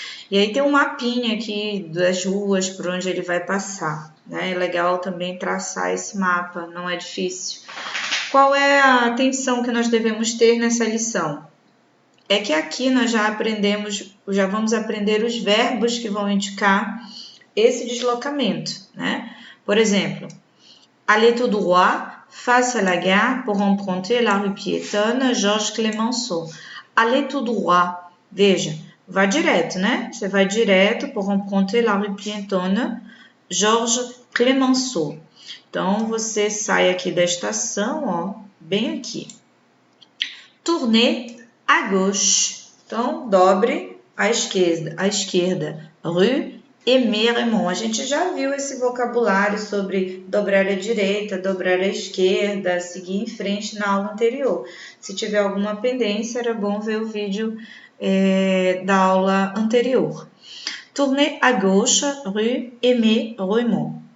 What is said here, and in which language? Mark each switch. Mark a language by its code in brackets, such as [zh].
[pt] E aí tem um mapinha aqui das ruas por onde ele vai passar, né? É legal também traçar esse mapa, não é difícil. Qual é a atenção que nós devemos ter nessa lição? É que aqui nós já vamos aprender os verbos que vão indicar esse deslocamento, né? Por exemplo, [fr] aller tout droit face à la gare pour emprunter la rue piétonne Georges Clemenceau. Aller tout droit, [pt] veja, vá direto, né? Você vai direto [fr] pour emprunter la rue piétonne Georges Clemenceau. [pt] Então, você sai aqui da estação, ó, bem aqui. [fr] Tournez à gauche. [pt] Então, dobre à esquerda. Rue Aimé Raymond. A gente já viu esse vocabulário sobre dobrar à direita, dobrar à esquerda, seguir em frente na aula anterior. Se tiver alguma pendência, era bom ver o vídeo da aula anterior. [fr] Tournez à gauche, rue Aimé Raymond.